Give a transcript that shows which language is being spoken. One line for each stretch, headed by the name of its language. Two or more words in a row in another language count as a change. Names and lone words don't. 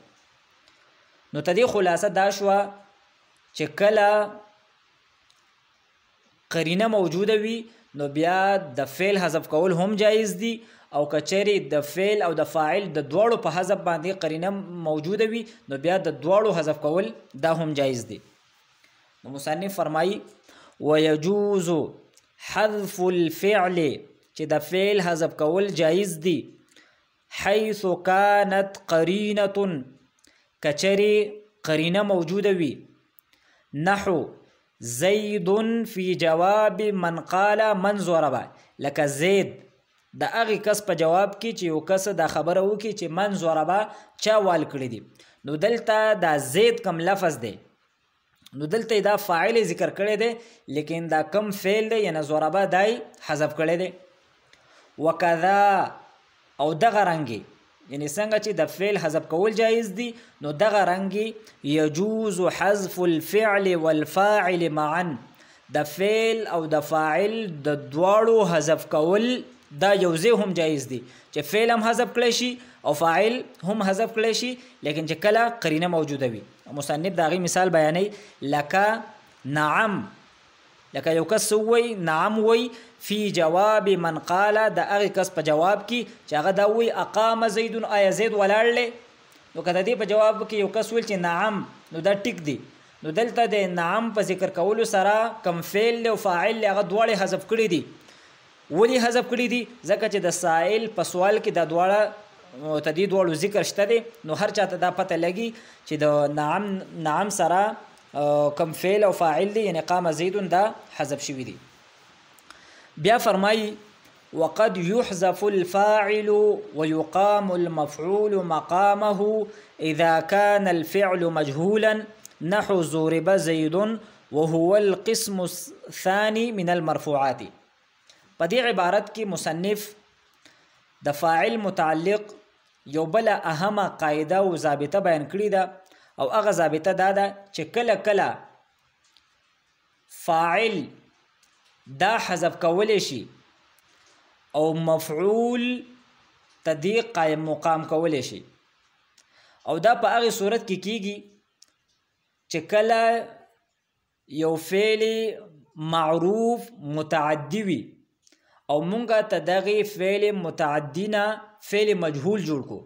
Pashto: نو تدې خلاصه دا شوه چې کله قرینه موجوده وي نو بیا د فعل حذف کول هم جایز دي او کچری د فعل او د فاعل د دواړو په حذف باندې قرینه موجوده وي نو بیا د دواړو حذف کول دا هم جایز دي. نو مصنف فرمایي
Arabic: ويجوز حذف الفعل
Pashto: چې د فعل حذف کول جایز دي
Arabic: حيث كانت قرینه
Pashto: کچری قرینه موجوده وي
Arabic: نحو زید فی جواب من قال من ضربه
Pashto: لکه زید د هغې کس په جواب کې چې یو کس دا خبره وکړي چې
Arabic: من ضربه
Pashto: چا وال کړي دي. نو دلته دا زید کم لفظ دی نو دلته دا فاعل ذکر کړی دی لیکن دا کم فعل دی یعنی ضربه دای حذف کړی دی. وکذا او دغه رنګې یعنی څنګه چې د فعل حذف کول جایز دي نو دغه رنګې
Arabic: یجوز حذف الفعل والفاعل معا
Pashto: د فعل او د فاعل د دواړو حذف کول دا یوځای هم جایز دي چې فعل هم حذف کړی شي او فاعل هم حذف کړی شي لیکن چې کله قرینه موجوده وي. مصنف د هغې مثال بیانوي لکه نعم لکه یو کس وی نعم وی
Arabic: فی جواب من قال
Pashto: د هغې کس په جواب کې چې هغه دا وی
Arabic: اقام زیدون
Pashto: آیا زید ولاړ دی. نو که د دې په جواب کې یو کس ویل چې نعم نو دا ټیک دی. نو دلته د نعم په ذکر کولو سره کم فعل او فاعل هغه دواړه حذف کړي دي. ولې حذف کړي دي؟ ځکه چې د سائل په سوال کې دا دواړه ته دې دواړو ذکر شته دی نو هر چاته دا پته لګي چې د نعم سره کم فعل او فاعل دی یعنی
Arabic: قام زیدون
Pashto: دا حذف شوي دي.
Arabic: بیا فرمایي وقد يحذف الفاعل ويقام المفعول مقامه اذا كان الفعل مجهولا نحو ضرب زيد وهو القسم الثاني من المرفوعات.
Pashto: په دې عبارت کې مصنف د فاعل متعلق یو بل اهمه قاعده او ضابطه بیان کړې ده او هغه ضابطه دا ده چې کله کله فاعل دا حذف کولی شي او مفعول تدې قائم مقام کولی شي او دا په هغې صورت کې کیږي چې کله یو فعل معروف متعدی وي او مونږه ته دغې فعل متعدی نه فعل مجهول جوړ کو.